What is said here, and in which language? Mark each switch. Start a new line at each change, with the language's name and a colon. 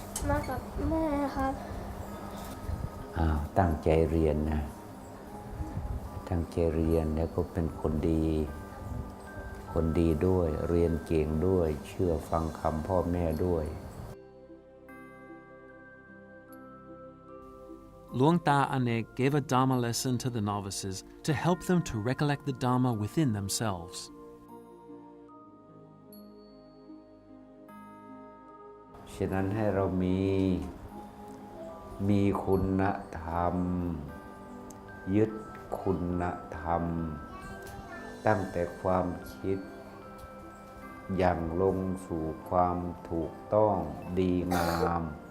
Thai: มากับแม่ครับ ตั้งใจเรียนนะตั้งใจเรียนแล้วก็เป็นคนดีด้วยเรียนเก่งด้วยเชื่อฟังคำพ่อแม่ด้วย
English: Luang Ta Anek gave a Dhamma lesson to the novices to help them to recollect the Dhamma within themselves.
Thai: ฉะนั้นให้เรามีคุณธรรมยึดคุณธรรมตั้งแต่ความคิดอย่างลงสู่ความถูกต้องดีงาม